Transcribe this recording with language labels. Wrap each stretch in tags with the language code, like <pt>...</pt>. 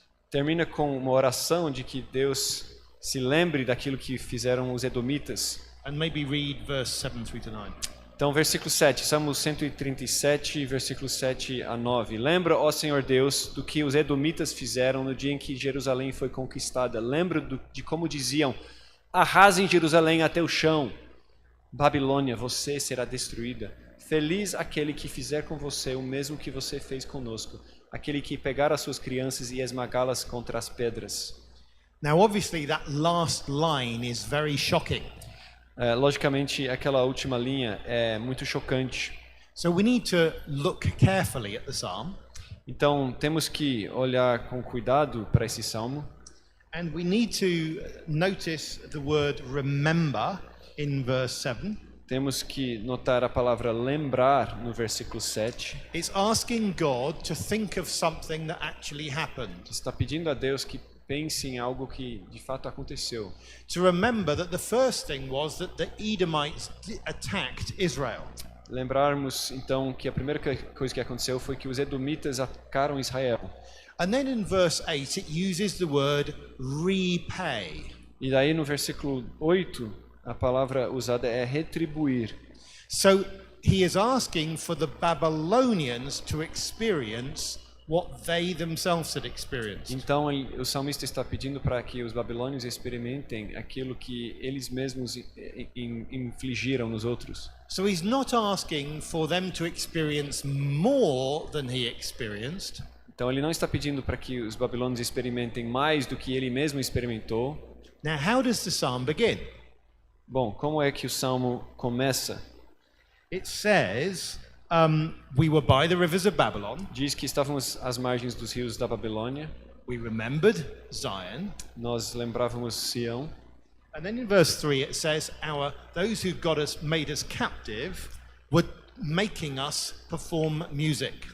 <pt>Termina com uma oração de que Deus se lembre daquilo que fizeram os edomitas.</pt> <en>And maybe read verse 7 through to 9.</en> <pt>Então, versículo 7, Salmo 137, versículos 7 a 9. Lembra, ó Senhor Deus, do que os edomitas fizeram no dia em que Jerusalém foi conquistada. Lembra de como diziam: arrasem Jerusalém até o chão. Babilônia, você será destruída. Feliz aquele que fizer com você o mesmo que você fez conosco, aquele que pegar as suas crianças e esmagá-las contra as pedras.</pt> <en>Now, obviously, that last line is very shocking.</en> <pt>Logicamente, aquela última linha é muito chocante.</pt> <en>So we need to look carefully at the psalm.</en> <pt>Então, temos que olhar com cuidado para esse salmo.</pt> <en>And we need to notice the word remember in verse 7.</en> <pt>Temos que notar a palavra lembrar no versículo 7.</pt> <en>It's asking God to think of something that actually happened.</en> <pt>Está pedindo a Deus que pense em algo que de fato aconteceu.</pt> <en>To remember that the first thing was that the Edomites attacked Israel.</en> <pt>Lembrarmos então que a primeira coisa que aconteceu foi que os edomitas atacaram Israel.</pt> <en>And then in verse 8 it uses the word repay.</en> <pt>E daí no versículo 8 a palavra usada é retribuir.</pt> <en>So he is asking for the Babylonians to experience what they themselves had experienced.</en> <pt>Então o salmista está pedindo para que os babilônios experimentem aquilo que eles mesmos infligiram nos outros.</pt> <en>So he's not asking for them to experience more than he experienced.</en> <pt>Então ele não está pedindo para que os babilônios experimentem mais do que ele mesmo experimentou.</pt> <en>Now, how does the psalm begin?</en> <pt>Bom, como é que o salmo começa?</pt> <en>It says, we were by the rivers of Babylon.</en> <pt>Diz que estávamos às margens dos rios da Babilônia.</pt> <en>We remembered Zion.</en> <pt>Nós lembrávamos Sião.</pt> <en>And then in verse 3 it says, those who made us captive were making us perform music.</en>